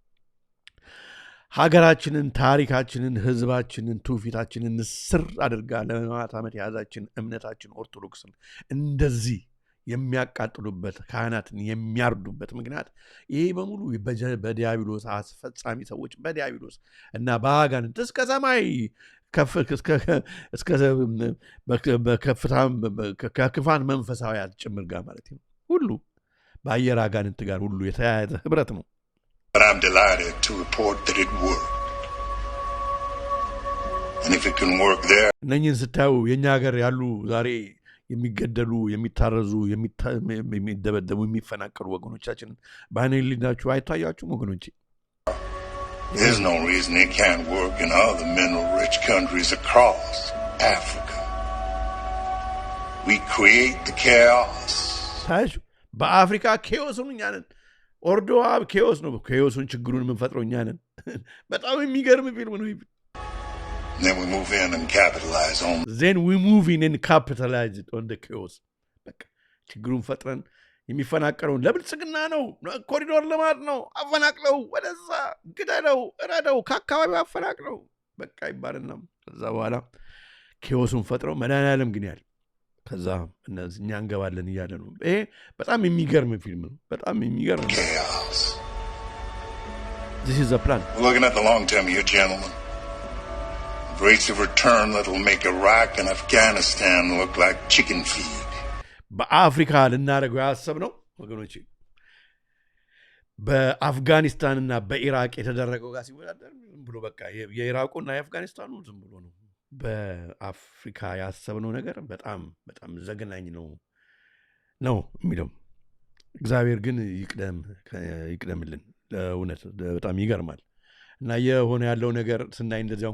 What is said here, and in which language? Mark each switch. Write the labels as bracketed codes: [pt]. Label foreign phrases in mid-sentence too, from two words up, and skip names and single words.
[am] ሀገራችንን፣ ታሪካችንን፣ ህዝባችንን፣ ትውፊታችንን ስር አድርጋ ለማት ዓመት የያዛችን እምነታችን ኦርቶዶክስን እንደዚህ የሚያቃጥሉበት ካህናትን የሚያርዱበት ምክንያት ይሄ በሙሉ በዲያብሎስ አስፈጻሚ ሰዎች በዲያብሎስ እና በአጋንንት እስከ ሰማይ ከክፋን መንፈሳዊያት ጭምር ጋር ማለት ነው ሁሉ በአየር አጋንንት ጋር ሁሉ የተያያዘ ህብረት ነው። [en] But I'm delighted to report that it worked. And if it can work there, [am] እነኝህን ስታዩ የእኛ ሀገር ያሉ ዛሬ የሚገደሉ የሚታረዙ የሚደበደቡ የሚፈናቀሉ ወገኖቻችን በአይነ ህሊናችሁ አይታያችሁም ወገኖቼ? [en] there's no reason it can't work in other mineral-rich countries across Africa. We create the chaos. [am] ታያችሁ በአፍሪካ ኬዎስን እኛ ነን። ኦርዶዋ ኬዎስ ነው። ኬዎሱን ችግሩን የምንፈጥረው እኛ ነን። በጣም የሚገርም ፊልም ነው። [en] Then we move in and capitalize on. Then we move in and capitalize on the chaos. [am] በቃ ችግሩን ፈጥረን የሚፈናቀለውን ለብልጽግና ነው፣ ኮሪዶር ልማት ነው፣ አፈናቅለው ወደዛ ግደለው፣ እረደው፣ ከአካባቢው አፈናቅለው በቃ ይባልና ከዛ በኋላ ኬዎሱን ፈጥረው መድኃኒዓለም ግን ያለ ከዛ እነዚህ እኛ እንገባለን እያለ ነው። ይሄ በጣም የሚገርም ፊልም ነው። በጣም የሚገርም [en] chaos. This is a plan. We're looking at the long term here, gentlemen. Rates of return that'll make Iraq and Afghanistan look like chicken feed. [am] በአፍሪካ ልናደርገው ያሰብነው ወገኖቼ በአፍጋኒስታንና በኢራቅ የተደረገው ጋር ሲወዳደር ዝም ብሎ በቃ የኢራቁና የአፍጋኒስታኑ ዝም ብሎ ነው። በአፍሪካ ያሰብነው ነገር በጣም በጣም ዘግናኝ ነው የሚለው እግዚአብሔር ግን ይቅደምልን። ለእውነት በጣም ይገርማል። እና የሆነ ያለው ነገር ስናይ እንደዚያውን